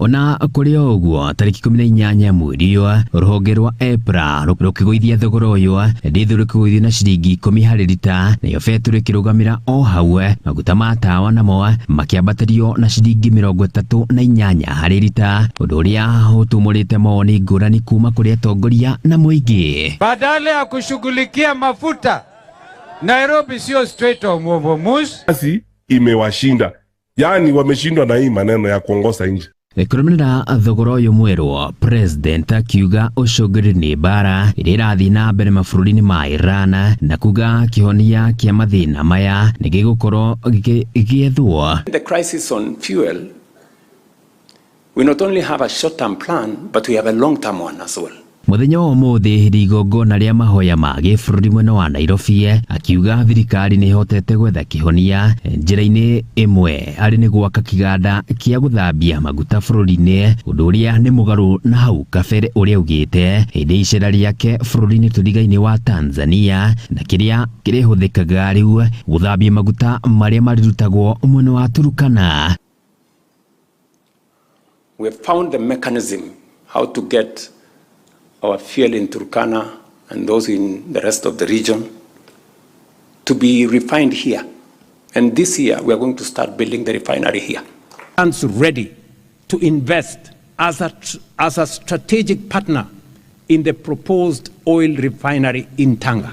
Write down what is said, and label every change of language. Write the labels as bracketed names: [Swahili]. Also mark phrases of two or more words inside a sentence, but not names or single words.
[Kikuyu] Ona kuri oguo tariki 18 mweri wa ruhonge rwa EPRA rukigũithia thogora ũyũ ndithu rukigũithio na ciringi 10 harĩ lita, nayo betũrũ ĩkĩrũgamĩra o hau, maguta ma tawa namo makĩambatĩrio na ciringi 38 harĩ lita, ũndũ ũrĩa ũtumũrĩte mawoni ngũrani kuma kũrĩ atongoria na mũingĩ. [Swahili] Badala ya kushughulikia mafuta, Nairobi sio Strait of Hormuz. Kazi imewashinda, yani wameshindwa na hii maneno ya kuongoza nchi. [Kikuyu] Kurumira thogora ũyũ mwerũ, President akiuga ũcũngĩrĩru nĩ mbara ĩrĩa ĩrathiĩ na mbere mabũrũri-inĩ ma Iran, na kuga kĩhonia kĩa mathĩna maya nĩ gĩgũkorwo gĩgĩethwo. [English] The crisis on fuel, we not only have a short-term plan, but we have a long-term one as well. [Kikuyu] Muthenya wa ũmũthĩ hĩndĩ igongona rĩa mahoya ma gĩbũrũri mwena wa Nairobi, akiuga thirikari nĩ ĩhotete gwetha kĩhonia njĩra-inĩ ĩmwe arĩ nĩ gwaka kĩganda kĩa gũthambia maguta bũrũri-inĩ, ũndũ ũrĩa nĩ mũgarũ na hau kabere ũrĩa augĩte hĩndĩ icera rĩake bũrũri-inĩ tũrigainĩ wa Tanzania, na kĩrĩa kĩrĩhũthĩkaga rĩu gũthambia maguta marĩa marĩrutagwo mwena wa Turkana. [English] We have found the mechanism how to get our fuel in Turkana and those in the rest of the region to be refined here. And this year, we are going to start building the refinery here. And ready to invest as a strategic partner in the proposed oil refinery in Tanga.